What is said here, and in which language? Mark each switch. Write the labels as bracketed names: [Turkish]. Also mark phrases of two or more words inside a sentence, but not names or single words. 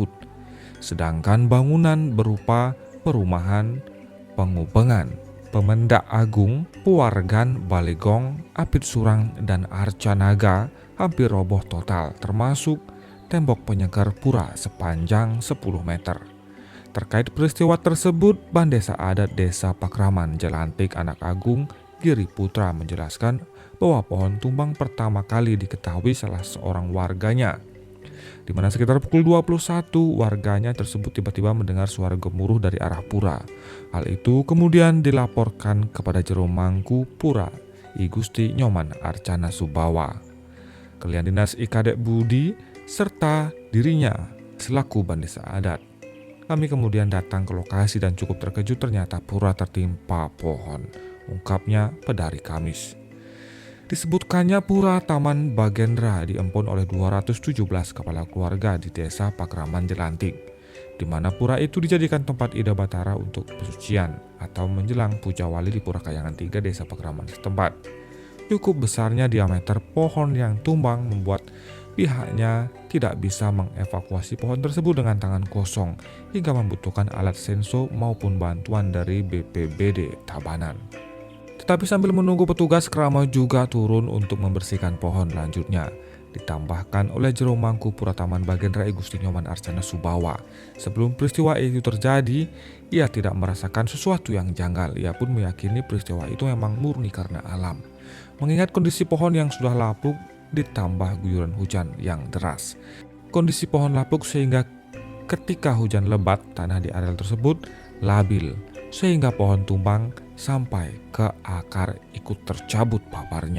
[Indonesian] Sedangkan bangunan berupa perumahan, pengupengan, Pemendak Agung, Puwargan, Balegong, Apit Surang, dan Arca Naga hampir roboh total, termasuk tembok penyegar pura sepanjang 10 meter. Terkait peristiwa tersebut, Bandesa Adat Desa Pakraman Jelantik Anak Agung Giri Putra menjelaskan bahwa pohon tumbang pertama kali diketahui salah seorang warganya, di mana sekitar pukul 21 warganya tersebut tiba-tiba mendengar suara gemuruh dari arah pura. Hal itu kemudian dilaporkan kepada Jero Mangku Pura I Gusti Nyoman Arcana Subawa, Kalian Dinas Ikadek Budi, serta dirinya selaku Bandesa Adat. Kami kemudian datang ke lokasi dan cukup terkejut, ternyata pura tertimpa pohon, ungkapnya pada hari Kamis. Disebutkannya Pura Taman Bagendra diempun oleh 217 kepala keluarga di Desa Pakraman Jelantik, di mana pura itu dijadikan tempat Ida Batara untuk pesucian atau menjelang puja wali di Pura Kayangan 3 Desa Pakraman setempat. Cukup besarnya diameter pohon yang tumbang membuat pihaknya tidak bisa mengevakuasi pohon tersebut dengan tangan kosong hingga membutuhkan alat senso maupun bantuan dari BPBD Tabanan. Tetapi sambil menunggu petugas, Kerama juga turun untuk membersihkan pohon. Lanjutnya ditambahkan oleh Jero Mangku Pura Taman Bagendra I Gusti Nyoman Arcana Subawa. Sebelum peristiwa itu terjadi, ia tidak merasakan sesuatu yang janggal. Ia pun meyakini peristiwa itu memang murni karena alam. Mengingat kondisi pohon yang sudah lapuk ditambah guyuran hujan yang deras. Kondisi pohon lapuk sehingga ketika hujan lebat, tanah di areal tersebut labil, sehingga pohon tumbang sampai ke akar ikut tercabut paparnya.